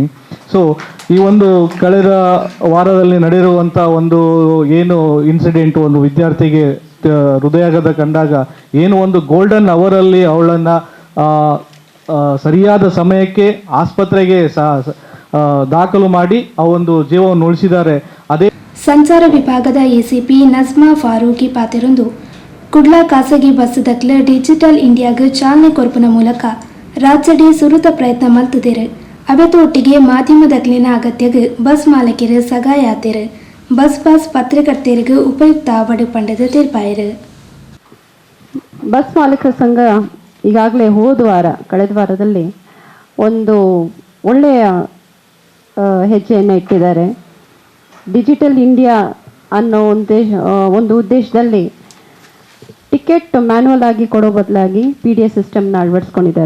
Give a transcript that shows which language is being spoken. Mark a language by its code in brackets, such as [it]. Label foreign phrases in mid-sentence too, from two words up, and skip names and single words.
[kn] ಸೊ ಈ ಒಂದು ಕಳೆದ ವಾರದಲ್ಲಿ ನಡೆದಿರುವಂಥ ಒಂದು ಏನು ಇನ್ಸಿಡೆಂಟು, ಒಂದು ವಿದ್ಯಾರ್ಥಿಗೆ ಹೃದಯಾಘಾತ ಕಂಡಾಗ ಏನು ಒಂದು ಗೋಲ್ಡನ್ ಅವರಲ್ಲಿ ಅವಳನ್ನು ಸರಿಯಾದ ಸಮಯಕ್ಕೆ ಆಸ್ಪತ್ರೆಗೆ ದಾಖಲು ಮಾಡಿ ಆ ಒಂದು ಜೀವವನ್ನು ಉಳಿಸಿದ್ದಾರೆ. ಅದೇ [tcy] ಸಂಚಾರ ವಿಭಾಗದ ಎಸಿಪಿ ನಜ್ಮಾ ಫಾರೂಕಿ ಪಾತಿರೊಂದು ಕುಡ್ಲ ಖಾಸಗಿ ಬಸ್ ದಕ್ಲ ಡಿಜಿಟಲ್ ಇಂಡಿಯಾಗೆ ಚಾಲನೆ ಕೊರ್ಪುನ ಮೂಲಕ ರಾಜ್ಯಡಿ ಸುರುತ ಪ್ರಯತ್ನ ಮಲ್ತುದಿರು. ಅವೆತೊಟ್ಟಿಗೆ ಮಾಧ್ಯಮದಕ್ಲಿನ ಅಗತ್ಯಗೆ ಬಸ್ ಮಾಲಕರು ಸಹಾಯ ಆತಿರು. ಬಸ್ ಪಾಸ್ ಪತ್ರಕರ್ತರಿಗೆ ಉಪಯುಕ್ತ ಆವಡು ಪಂಡದ ತೀರ್ಪಾಯರು. [kn] ಬಸ್ ಮಾಲೀಕರ ಸಂಘ ಈಗಾಗಲೇ ಕಳೆದ ವಾರದಲ್ಲಿ ಒಂದು ಒಳ್ಳೆಯ ಹೆಜ್ಜೆಯನ್ನು ಇಟ್ಟಿದ್ದಾರೆ. ಡಿಜಿಟಲ್ ಇಂಡಿಯಾ ಅನ್ನೋ ಒಂದು ಉದ್ದೇಶದಲ್ಲಿ ಟಿಕೆಟ್ ಮ್ಯಾನ್ಯುವಲ್ ಆಗಿ ಕೊಡೋ ಬದಲಾಗಿ PDS ಸಿಸ್ಟಮ್ನ ಅಳವಡಿಸ್ಕೊಂಡಿದ್ದಾರೆ.